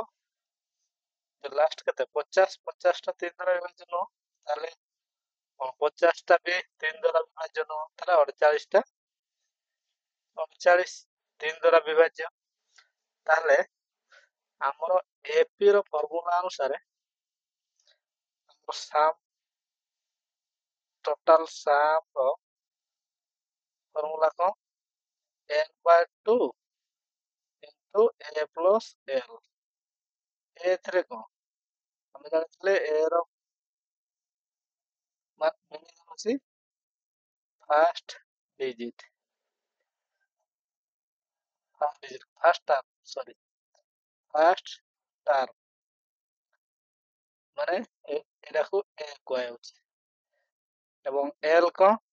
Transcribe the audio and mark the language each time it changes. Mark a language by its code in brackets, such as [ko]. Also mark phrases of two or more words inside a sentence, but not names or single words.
[or] ଲାଷ୍ଟ କେତେ 50 ଟା 3 ଦ୍ୱାରା ବିଭାଜ୍ୟ ନୁହଁ, ତାହେଲେ 50 ଟା ବି 3 ଦ୍ୱାରା ବିଭାଜ୍ୟ ନୁହଁ, ତାହେଲେ 48 ଟା 3 ଦ୍ୱାରା ବିଭାଜ୍ୟ। ତାହେଲେ ଆମର ଏପି ର ଫର୍ମୁଲା ଅନୁସାରେ [en] total sum [or] ଫର୍ମୁଲା କ'ଣ? [en] n/2 into a plus l। [or] ଏଥିରେ କ'ଣ ଆମେ ଜାଣିଥିଲେ a ର ମିନିଂ ହେଉଛି [en] first term [or] ମାନେ ଏଟାକୁ a କୁହାଯାଉଛି ଏବଂ l କ'ଣ?